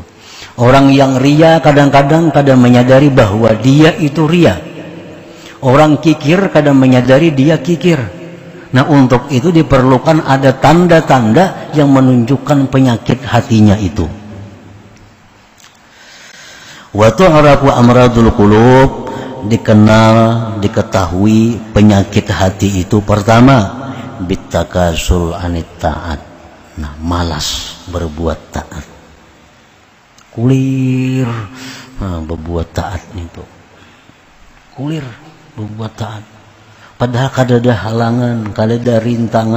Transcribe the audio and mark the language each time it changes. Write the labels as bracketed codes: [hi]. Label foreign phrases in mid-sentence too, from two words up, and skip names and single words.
[id] Orang yang ria kadang-kadang kadang menyadari bahwa dia itu ria. Orang kikir kadang menyadari dia kikir. Nah untuk itu diperlukan ada tanda-tanda yang menunjukkan penyakit hatinya itu. [ar] Wa tu'rafu amradul qulub, [id] dikenal, diketahui penyakit hati itu pertama [ar] bitakasul anit taat. [bjn] Nah malas berbuat taat, kulir berbuat taat itu, kulir berbuat taat, padahal kada ada halangan, kada ada rintangan.